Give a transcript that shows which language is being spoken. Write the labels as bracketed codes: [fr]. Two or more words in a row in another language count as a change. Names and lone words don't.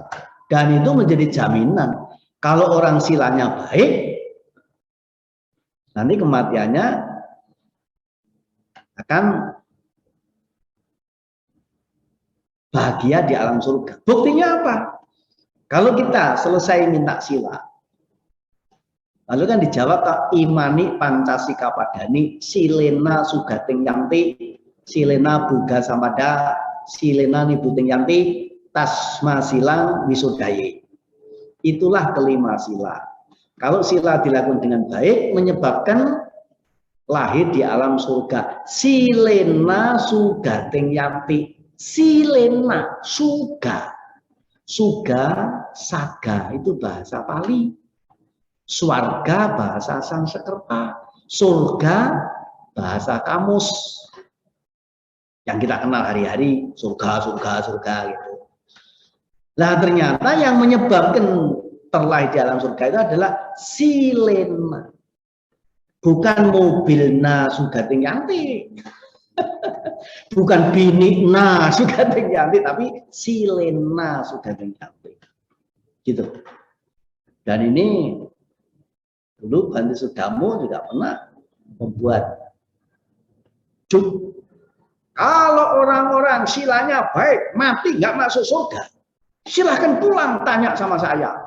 [id] Dan itu menjadi jaminan kalau orang silanya baik, nanti kematiannya akan bahagia di alam surga. Buktinya apa? Kalau kita selesai minta sila, lalu kan dijawab Kak, [pi] imani pancasika padani silena sugating yanti silena buga samada silena nibuting yanti tasma silang wisudaye. [id] Itulah kelima sila. Kalau sila dilakukan dengan baik menyebabkan lahir di alam surga. [pi] Silena sugating yanti. Silena suga. [id] Suga saga itu bahasa Pali. Swarga bahasa Sanskerta. Surga bahasa Kamus. Yang kita kenal hari-hari surga gitu. Nah ternyata yang menyebabkan terlahir di alam surga itu adalah silena, bukan mobilna [pi] sugating yanti. [id] Bukan bini na Sugandeng Yanti, tapi [pi] Silena Sugandeng Yanti. [id] Gitu. Dan ini dulu Bante Sudamo juga pernah membuat juk. Kalau orang-orang silanya baik, mati nggak masuk surga, silahkan pulang tanya sama saya.